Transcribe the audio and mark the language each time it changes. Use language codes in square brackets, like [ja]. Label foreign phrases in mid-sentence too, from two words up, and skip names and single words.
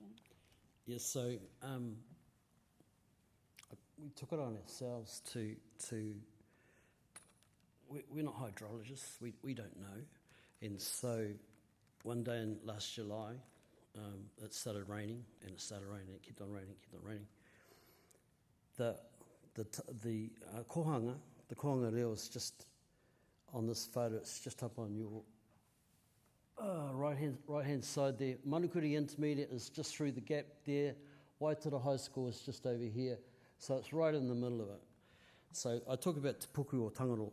[en] Yes, so we took it on ourselves to we're not hydrologists, we don't know. And so one day in last July, it started raining, and it started raining, it kept on raining. The [mi] kohanga reo [en] is just on this photo, it's just up on your right hand side there. Manukorihi Intermediate is just through the gap there. Waitara High School is just over here. So it's right in the middle of it. So I talk about Te Puku or Tangaroa.